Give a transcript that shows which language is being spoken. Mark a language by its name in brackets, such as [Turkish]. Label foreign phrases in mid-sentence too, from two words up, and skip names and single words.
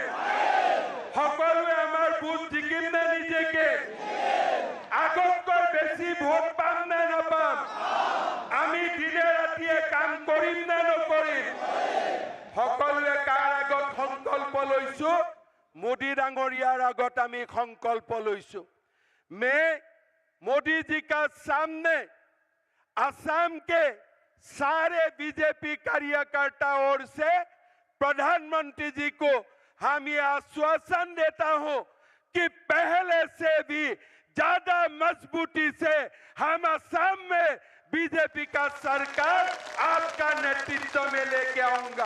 [Assamese] সকলোৱে আমাৰ ভোট জিকিম নে নিজিকে? আগতকৈ বেছি ভোট পাম নে নাপাম? আমি দিনে ৰাতিয়ে কাম কৰিম নে নকৰিম? সকলোৱে কাৰ আগত সংকল্প লৈছো? মোদী ডাঙৰীয়াৰ আগত আমি সংকল্প লৈছু। [Hindi] मैं मोदी जी का सामने असम के सारे बीजेपी कार्यकर्ताओं से प्रधानमंत्री जी को हम ये आश्वासन देता हूं कि पहले से भी ज्यादा मजबूती से हम असम में बीजेपी का सरकार आपका नेतृत्व में लेके आऊंगा।